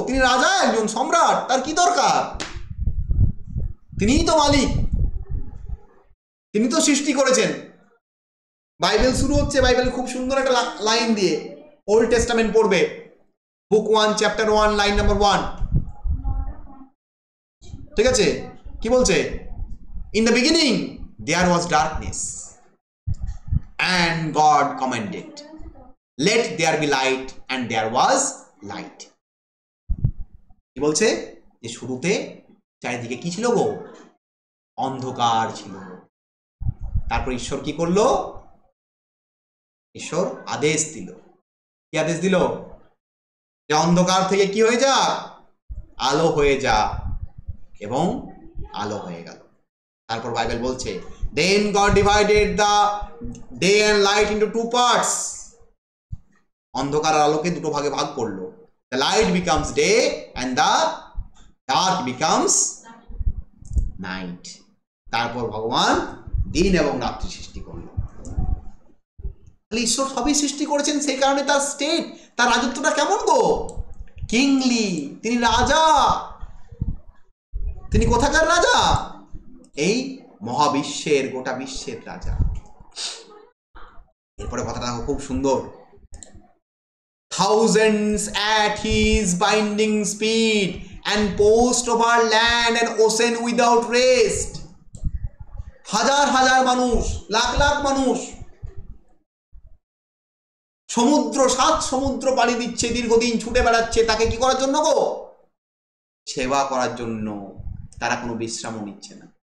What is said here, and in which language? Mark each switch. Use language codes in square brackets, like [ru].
[bn] তিনি রাজা, একজন সম্রাট। তার কি দরকার? তিনিই তো মালিক, তিনি তো সৃষ্টি করেছেন। বাইবেল শুরু হচ্ছে, বাইবেল খুব সুন্দর একটা লাইন দিয়ে। ওল্ড টেস্টামেন্ট পড়বে, বুক 1 চ্যাপ্টার 1 লাইন নাম্বার 1। ঠিক আছে, কি বলছে? [en] In the beginning there was darkness and God commanded, let there be light, and there was light. [bn] কি বলছে? যে শুরুতে চারিদিকে কি ছিল গো? অন্ধকার ছিল। তারপর ঈশ্বর কি করলো? ঈশ্বর আদেশ দিল। কি আদেশ দিল? যে অন্ধকার থেকে কি হয়ে যা? আলো হয়ে যা। এবং আলো হয়ে গেল। তারপর বাইবেল বলছে, [en] then God divided the day and light into 2 parts. [bn] অন্ধকার আর আলোকে দুটো ভাগে ভাগ করলো। [en] The light becomes day and the dark becomes night. [bn] তারপর ভগবান দিন এবং রাত্রি সৃষ্টি করলো। তাহলে ঈশ্বর সবই সৃষ্টি করেছেন, সেই কারণে তার স্টেট, তার রাজত্বটা কেমন গো? কিংলি। তিনি রাজা। তিনি কোথাকার রাজা? এই মহাবিশ্বের, গোটা বিশ্বের রাজা। এরপরে কথাটা খুব সুন্দর, [en] thousands at his binding speed and post over land and ocean without rest. [bn] হাজার হাজার মানুষ, লাখ লাখ মানুষ সমুদ্র, 7 সমুদ্র পাড়ি দিচ্ছে, দীর্ঘদিন ছুটে বেড়াচ্ছে, তাকে কি করার জন্য গো? সেবা করার জন্য। তারা কোনো বিশ্রামও নিচ্ছে না।